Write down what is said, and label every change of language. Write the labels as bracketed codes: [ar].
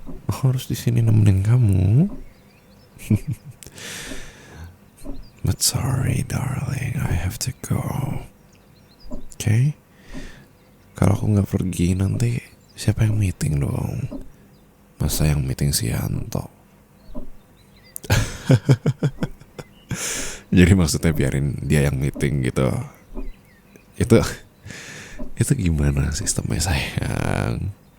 [id] Aku harus di sini nemenin kamu. [en] But sorry darling, I have to go. Okay? [id] Kalau aku gak pergi nanti siapa yang meeting dong? Masa yang meeting si Yanto? Jadi maksudnya biarin dia yang meeting gitu. Itu itu gimana sistemnya sayang?